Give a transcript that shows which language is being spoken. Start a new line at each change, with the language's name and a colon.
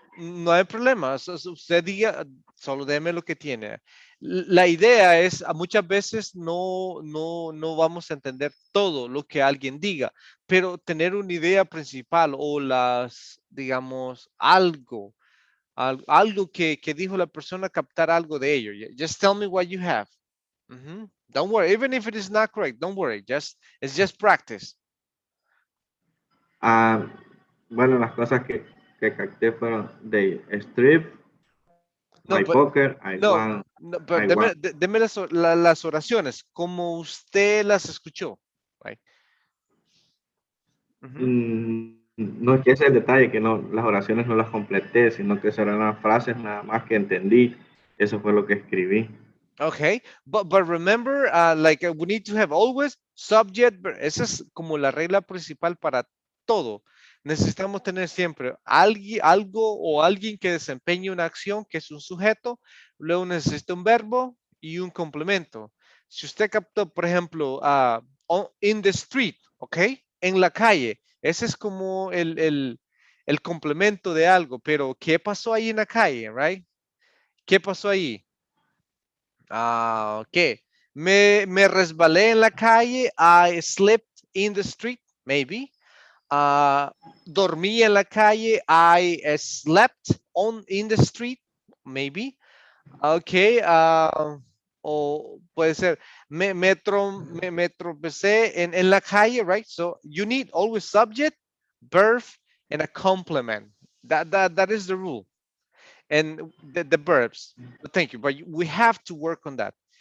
Spanish: No hay problema. Usted diga, solo déme lo que tiene. La idea es, muchas veces no vamos a entender todo lo que alguien diga, pero tener una idea principal o digamos, algo que dijo la persona, captar algo de ello.
English: Just tell me what you have. Don't worry, even if it is not correct, don't worry. It's just practice.
Spanish: Bueno, las cosas que capté fueron de
English: strip, my poker,
Spanish: pero deme las oraciones como usted las escuchó.
English: right? Mhm.
Spanish: No es que ese es el detalle, que no, las oraciones no las completé, sino que serán las frases nada más que entendí. Eso fue lo que escribí.
English: Okay, but remember, like we need to have always subject.
Spanish: Esa es como la regla principal para todo. Necesitamos tener siempre alguien, algo o alguien que desempeñe una acción que es un sujeto. Luego necesita un verbo y un complemento. Si usted captó, por ejemplo,
English: in the street,
Spanish: ¿ok? En la calle. Ese es como el complemento de algo. Pero ¿qué pasó ahí en la calle, right? ¿Qué pasó ahí? Ok. Me resbalé en la calle.
English: I slept in the street, maybe.
Spanish: Ah, dormí en la calle.
English: I slept in the street, maybe. Ok.
Spanish: O puede ser, me tropecé en la calle, right?
English: So you need always subject, verb, and a complement. That is the rule. And the verbs. Thank you. But we have to work on that.